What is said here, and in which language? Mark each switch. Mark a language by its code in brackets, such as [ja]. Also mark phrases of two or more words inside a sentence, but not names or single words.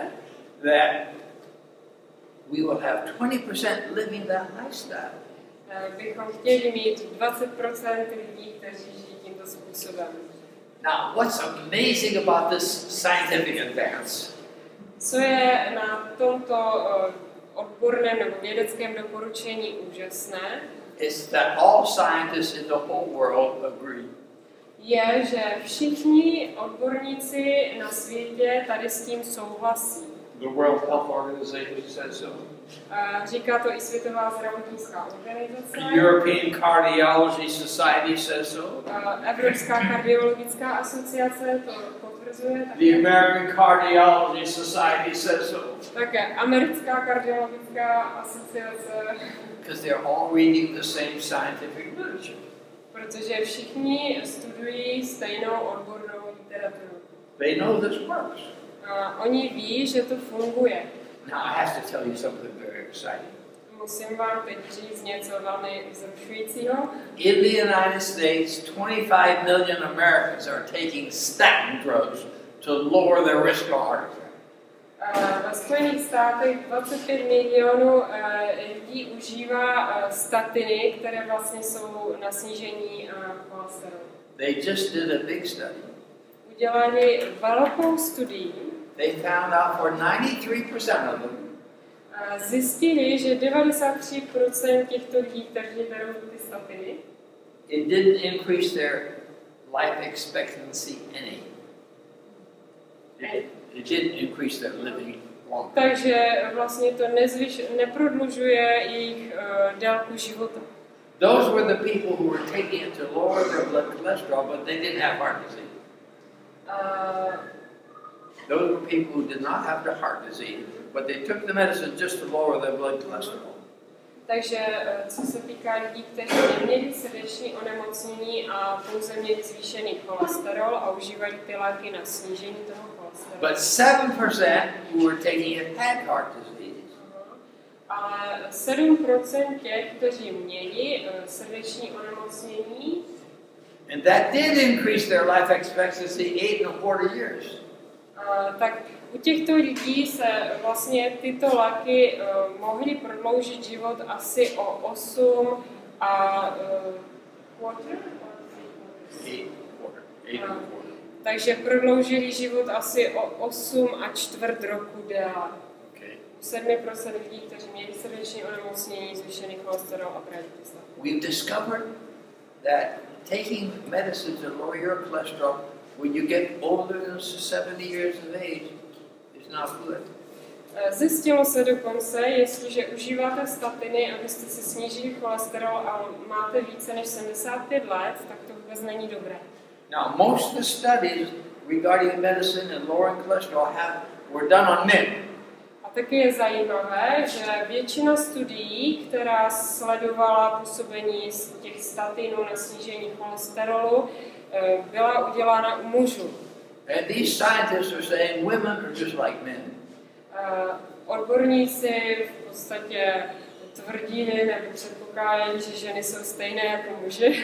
[en] that we will have 20% living that lifestyle. [cs] bychom chtěli mít 20% lidí, kteří žijí tímto způsobem. [en] Now, what's amazing about this scientific advance [cs] Co je na tomto odborném nebo vědeckém doporučení úžasné, [en] is that all scientists in the whole world agree. [cs] Je, že všichni odborníci na světě tady s tím souhlasí. [en] The World Health Organization says so. [cs] Říká to i Světová zdravotnická organizace. [en] The European Cardiology Society says so. [cs] Evropská kardiologická asociace to potvrzuje. [en] The American Cardiology Society says so. [cs] Také americká kardiologická asociace. [en] Because they're all reading the same scientific literature. [cs] Protože všichni studují stejnou odbornou literaturu. [en] They know this works. [cs] Oni ví, že to funguje. [en] Now I have to tell you something very exciting. [cs] Musím vám teď říct něco velmi vzrušujícího. [en] In the United States, 25 million Americans are taking statin drugs to lower their risk of heart attack. [cs] Ve Spojených státech 25 milionů lidí užívá statiny, které vlastně jsou na snížení cholesterolu. [en] They just did a big study. [cs] Udělali velkou studii. [en] They found out for 93% of them, [cs] Zjistili, že 93% těchto lidí, kteří berou ty statiny, [en] it didn't increase their life expectancy any. It didn't increase their living longer. [cs] takže vlastně to neprodlužuje jejich délku života. [en] Those were the people who were taking it to lower their blood cholesterol, but they didn't have heart disease. Those were people who did not have the heart disease, but they took the medicine just to lower their blood cholesterol. [cs] Takže co se týká lidí, kteří neměli srdeční onemocnění a pouze měli zvýšený cholesterol a užívali ty léky na snížení toho cholesterolu. [en] But 7% who were taking it had heart disease. [cs] Ale 7% těch, kteří měli srdeční onemocnění, [en] And that did increase their life expectancy 8.25 years. [cs] tak u těchto lidí se vlastně tyto léky mohly prodloužit život asi o 8 a quarter? 8.25. Takže prodloužili život asi o 8 a čtvrt roku déle. Okay. U 7% lidí, kteří měli srdeční onemocnění, zvýšený cholesterol a brali ty statiny. [en] We've discovered that taking medicine to lower your cholesterol when you get older than 70 years of age is not good. [cs] Zjistilo se dokonce, jestliže užíváte statiny, abyste si snížili cholesterol a máte více než 75 let, tak to vůbec není dobré. [en] Now, most of the studies regarding medicine and lowering cholesterol were done on men. [cs] A taky je zajímavé, že většina studií, která sledovala působení těch statinů na snížení cholesterolu, byla udělána u mužů. [en] And these scientists are saying women are just like men. [cs] Odborníci v podstatě tvrdili nebo předpokládali, že ženy jsou stejné jako muži.